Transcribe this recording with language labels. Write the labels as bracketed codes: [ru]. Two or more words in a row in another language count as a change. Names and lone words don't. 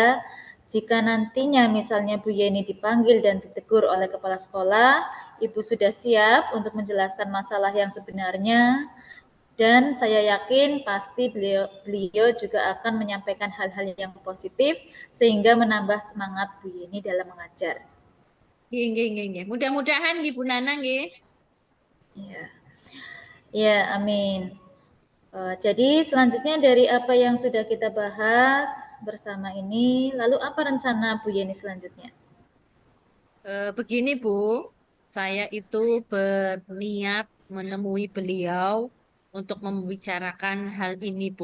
[id] Jika nantinya misalnya Bu Yani dipanggil dan ditegur oleh kepala sekolah, Ibu sudah siap untuk menjelaskan masalah yang sebenarnya dan saya yakin pasti beliau juga akan menyampaikan hal-hal yang positif sehingga menambah semangat Bu Yani dalam mengajar. [jv] Nggih, nggih, nggih, nggih. Mudah-mudahan nggih Bu Nana nggih. [id] Ya, ya, amin. Jadi selanjutnya dari apa yang sudah kita bahas bersama ini, lalu apa rencana Bu Yeni selanjutnya? Begini Bu, saya itu berniat menemui beliau untuk membicarakan hal ini Bu.